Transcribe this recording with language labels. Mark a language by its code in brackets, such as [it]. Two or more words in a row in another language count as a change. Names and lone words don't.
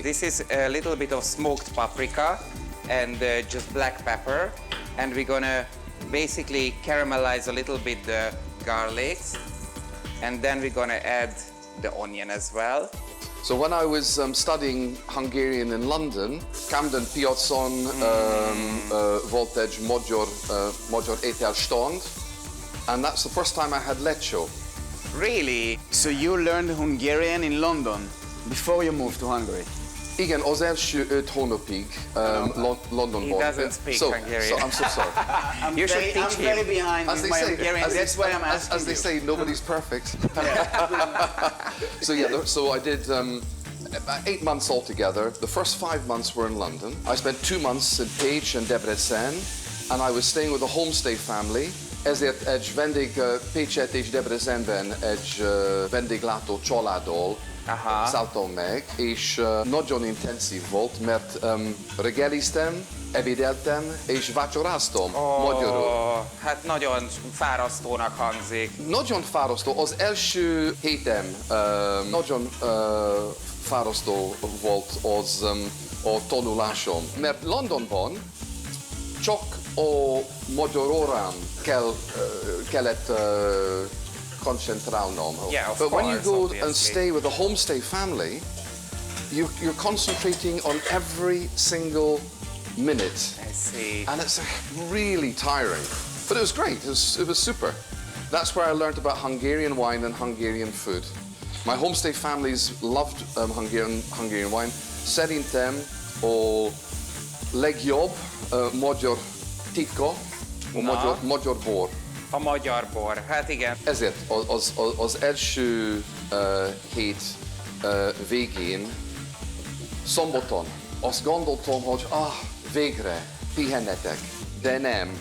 [en] This is a little bit of smoked paprika and just black pepper, and we're gonna basically caramelize a little bit the garlic, and then we're gonna add the onion as well. So when I was studying Hungarian in London, [hu] Camden piacon volt egy magyar ételstand, [en] and that's the first time I had lecco. Really? So you learned Hungarian in London before you moved to Hungary? [hu] Igen, az első 5 hónapig Londonban. [en] He doesn't speak Hungarian. So I'm so sorry. You should teach I'm very him. behind with my Hungarian, that's why I'm asking as they you. say, nobody's perfect. So yeah, so I did about 8 months altogether. The first 5 months were in London. I spent 2 months in Pécs and Debrecen, and I was staying with a homestay family. [hu] Ezért egy Pécset és Debrecenben egy vendéglátó családdal szálltam meg, és nagyon intenzív volt, mert reggeliztem, ebédeltem és vacsoráztam magyarul. Hát nagyon fárasztónak hangzik. Nagyon fárasztó. Az első hétem nagyon fárasztó volt az a tanulásom, mert Londonban csak a magyar órán kellett koncentrálnom. [en] Yeah, of But when you course, go obviously. and stay with a homestay family, you're concentrating on every single minute. I see. And it's really tiring. But it was great, it was super. That's where I learned about Hungarian wine and Hungarian food. My homestay families loved Hungarian wine. [hu] Szerintem a legjobb magyar titka, a magyar bor. A magyar bor, hát igen. Ezért az első hét végén, szombaton azt gondoltam, hogy végre pihenhetek, de nem.